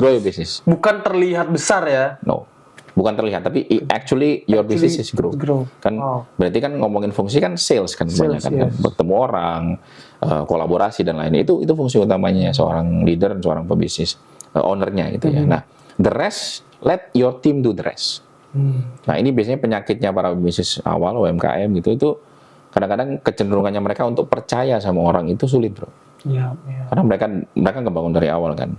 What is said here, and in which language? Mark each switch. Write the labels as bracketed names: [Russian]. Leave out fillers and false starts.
[English] Grow your business. [Indonesian] Bukan terlihat besar ya. [English] No. [Indonesian] Bukan terlihat, tapi [English] actually your business is grow. [Indonesian] Kan berarti kan ngomongin fungsi kan sales kan banyak kan, yes. Bertemu orang, kolaborasi dan lainnya. Itu fungsi utamanya seorang leader dan seorang pebisnis, ownernya gitu ya. [English] Nah, the rest, let your team do the rest. [Indonesian] Nah, ini biasanya penyakitnya para bisnis awal UMKM gitu, itu kadang-kadang kecenderungannya mereka untuk percaya sama orang itu sulit, bro. Ya. Karena mereka ngebangun dari awal kan.